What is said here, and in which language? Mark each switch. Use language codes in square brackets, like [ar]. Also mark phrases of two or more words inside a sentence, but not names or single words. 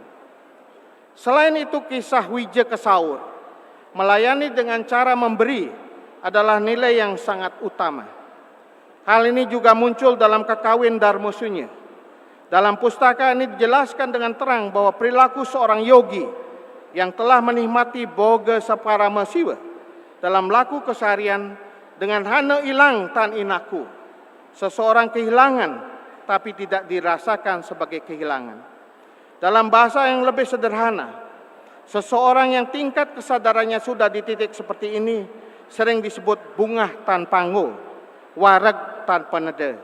[id] Selain itu, kisah wija kesaur, melayani dengan cara memberi, adalah nilai yang sangat utama. Hal ini juga muncul dalam Kakawin Dharmasunya. Dalam pustaka ini dijelaskan dengan terang bahwa perilaku seorang yogi yang telah menikmati [kaw] boga saparama siwa [id] dalam laku keseharian dengan [kaw] hana ilang tan inaku. [id] Seseorang kehilangan tapi tidak dirasakan sebagai kehilangan. Dalam bahasa yang lebih sederhana, seseorang yang tingkat kesadarannya sudah di titik seperti ini sering disebut [jv] bungah tanpa ngo, warag tanpa neda.